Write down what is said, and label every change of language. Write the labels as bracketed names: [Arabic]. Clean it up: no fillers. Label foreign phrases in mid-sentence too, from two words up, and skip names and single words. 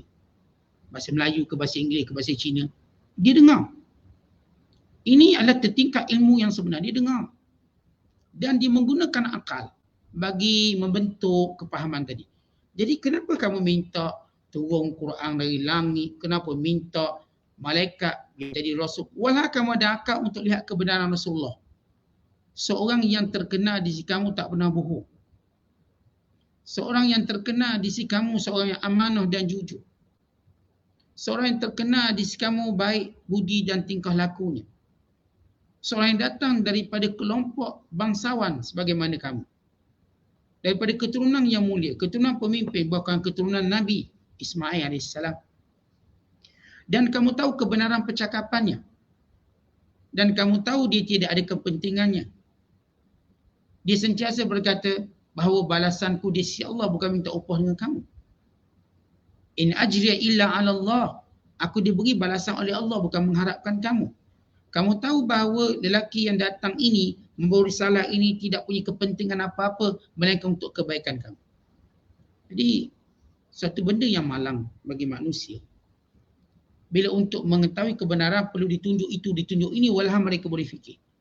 [Malay] Bahasa Melayu ke bahasa Inggeris ke bahasa Cina. Dia dengar. Ini adalah tertingkat ilmu yang sebenar. Dia dengar. Dan dia menggunakan akal bagi membentuk kepahaman tadi. Jadi kenapa kamu minta turun Quran dari langit? Kenapa minta malaikat jadi rasul? Walau kamu ada akal untuk lihat kebenaran Rasulullah. Seorang yang terkenal di sisi kamu tak pernah bohong. Seorang yang terkenal di sisi kamu seorang yang amanah dan jujur. Seorang yang terkenal di sisi kamu baik budi dan tingkah lakunya. Seorang yang datang daripada kelompok bangsawan sebagaimana kamu. Daripada keturunan yang mulia, keturunan pemimpin, bahkan keturunan Nabi Ismail AS. Dan kamu tahu kebenaran percakapannya. Dan kamu tahu dia tidak ada kepentingannya. Dia sentiasa berkata bahawa balasanku di sisi Allah, bukan minta upah dengan kamu. [Arabic] إن أجري إلا على الله. [Malay] Aku diberi balasan oleh Allah, bukan mengharapkan kamu. Kamu tahu bahawa lelaki yang datang ini, membawa risalah ini tidak punya kepentingan apa-apa melainkan untuk kebaikan kamu. Jadi, satu benda yang malang bagi manusia. Bila untuk mengetahui kebenaran perlu ditunjuk itu, ditunjuk ini, walhal mereka boleh fikir.